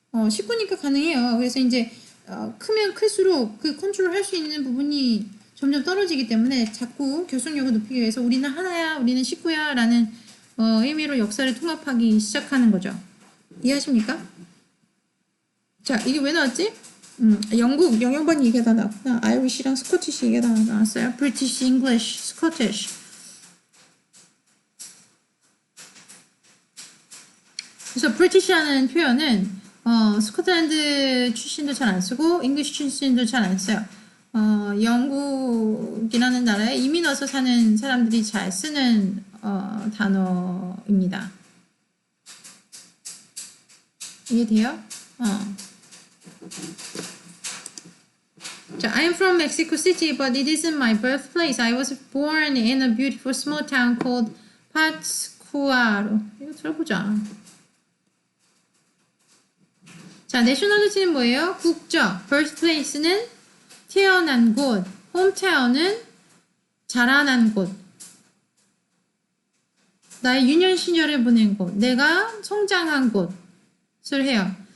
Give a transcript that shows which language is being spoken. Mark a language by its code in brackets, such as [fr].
[ko] 식구니까 가능해요. 그래서 이제 크면 클수록 그 컨트롤 할 수 있는 부분이 점점 떨어지기 때문에 자꾸 결속력을 높이기 위해서 우리는 하나야, 우리는 식구야 라는 의미로 역사를 통합하기 시작하는 거죠. 이해하십니까? 자, 이게 왜 나왔지? 영국 영영반 얘기가 다 나왔구나. 아이리시랑 스코티시 얘기가 다 나왔어요. [en] British, English, Scottish. [ko] 그래서 British라는 표현은 스코틀랜드 출신도 잘 안 쓰고 English 출신도 잘 안 써요. 영국이라는 나라에 이민 와서 사는 사람들이 잘 쓰는 단어입니다. 이해돼요? [en] 자, I'm from Mexico City, but it isn't my birthplace. I was born in a beautiful small town called Pátzcuaro. [ko] 이거 들어보자. 자, nationality는 뭐예요? 국적. birthplace는 태어난 곳. hometown은 자라난 곳. 나의 유년 시절을 보낸 곳. 내가 성장한 곳을 해요.